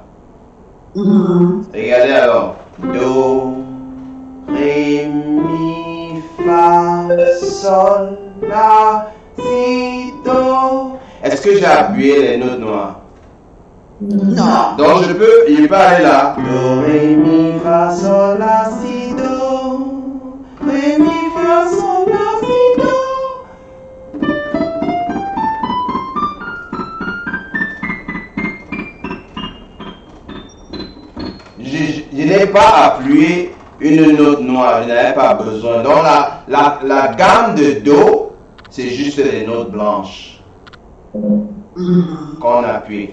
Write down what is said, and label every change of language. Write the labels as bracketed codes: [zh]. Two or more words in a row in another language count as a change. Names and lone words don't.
[fr] Regardez alors. Do, Ré, Mi, Fa, Sol, La, Si, Do. Est-ce que j'ai appuyé les notes noires? Non. Donc je peux aller là. Do, Ré, Mi, Fa, Sol, La, Si, Do. Ré, Mi, Fa, Sol, La, Si, Do. Je n'ai pas appuyé une note noire, je n'avais pas besoin. Donc la gamme de Do, c'est juste les notes blanches qu'on appuie.